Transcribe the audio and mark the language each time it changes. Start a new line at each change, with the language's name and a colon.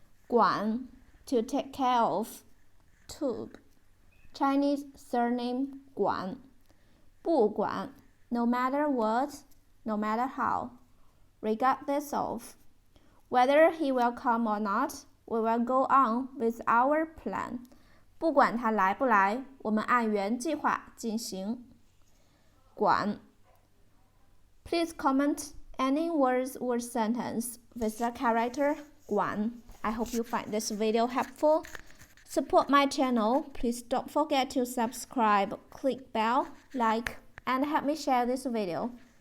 English: Guan, to take care of. Tube, Chinese surname Guan. 不管 no matter what, no matter how, regardless of. Whether he will come or not, we will go on with our plan.
Chinese: 不管他来不来，我们按原计划进行。
English: 管 Please comment any words or sentence with the character Guan. I hope you find this video helpful. Support my channel. Please don't forget to subscribe, click bell, like, and help me share this video.